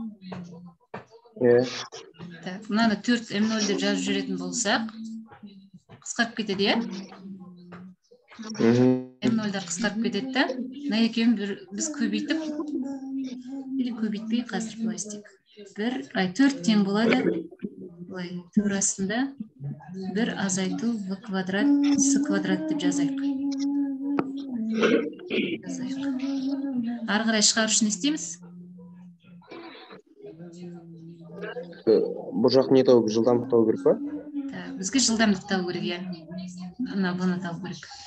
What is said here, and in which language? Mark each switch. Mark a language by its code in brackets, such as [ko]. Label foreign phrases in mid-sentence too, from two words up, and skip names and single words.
[kk] Мынаны 4 М0 деп жазып жүретін болсақ, қысқарып кетеді, е? Нөлдер қысқарып кетеді да. Мына екеуін біз көбейтіп, или көбейтпей қазір былай істейік. 4 тең болады. Былай турасында 1 азайту [ru] в квадрат с квадрат [kk] деп жазайық. Ары қарай шығару үшін не істейміз? Бұл жақ не тауып, жылдамдық тауып керек па? Бізге жылдамдық тауып керек, иә. Ана бұны тауып керек.